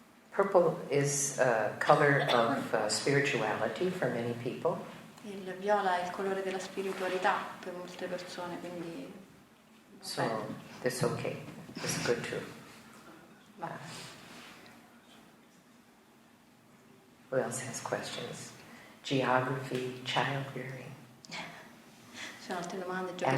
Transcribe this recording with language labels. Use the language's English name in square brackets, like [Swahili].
[English] Purple is a color of spirituality for many people. [Italian] Il viola è il colore della spiritualità per molte persone, quindi... [English] So, this okay. This is good too. Who else has questions? Geography, child rearing. [Italian] Ci sono altre domande, geografia,